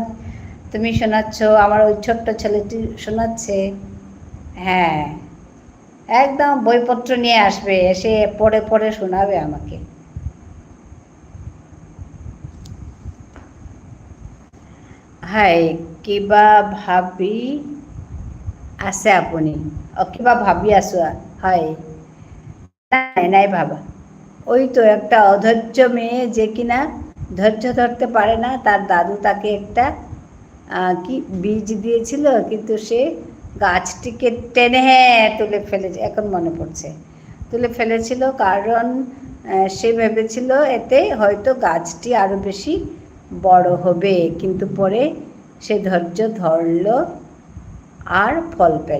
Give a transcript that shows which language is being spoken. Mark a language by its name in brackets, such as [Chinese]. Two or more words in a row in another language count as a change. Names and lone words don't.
[Bangla] তুমি শোনাচ্ছ, আমার ওই ছোট্ট ছেলেটি শোনাচ্ছে। হ্যাঁ, একদম বইপত্র নিয়ে আসবে, এসে পড়ে পড়ে শোনাবে আমাকে। হাই, [Assamese] কিবা ভাবি আছে আপুনি? কিবা ভাবি আছো? হয়, নাই ভাবা। [Bangla] ওই তো একটা অধৈর্য মেয়ে যে কিনা ধৈর্য ধরতে পারে না, তার দাদু তাকে একটা কি বীজ দিয়েছিল, কিন্তু সে গাছটিকে টেনে তুলে ফেলেছে, এখন মনে পড়ছে, তুলে ফেলেছিল, কারণ সে ভেবেছিল এতে হয়তো গাছটি আরও বেশি বড় হবে, কিন্তু পরে সে ধৈর্য ধরল আর ফল পেল।